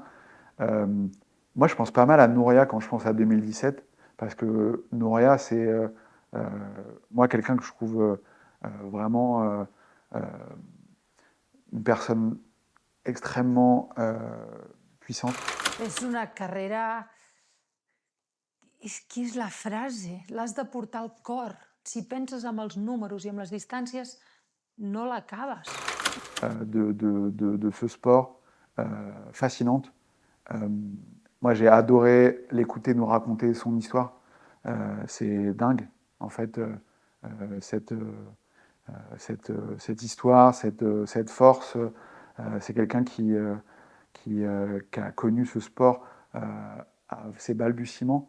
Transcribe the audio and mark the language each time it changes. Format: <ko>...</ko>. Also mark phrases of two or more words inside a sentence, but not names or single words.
<fr>Euh, Moi, je pense pas mal à Nouria quand je pense à 2017, parce que Nouria, c'est euh, moi quelqu'un que je trouve vraiment euh, une personne extrêmement puissante.</fr> <ca>És una carrera... És que és la frase, l'has de portar al cor. Si penses amb els números i amb les distàncies, no l'acabes.</ca> <fr>De ce sport fascinante. Moi, j'ai adoré l'écouter nous raconter son histoire. C'est dingue, en fait, cette histoire, cette force. C'est quelqu'un qui a connu ce sport à ses balbutiements.</fr>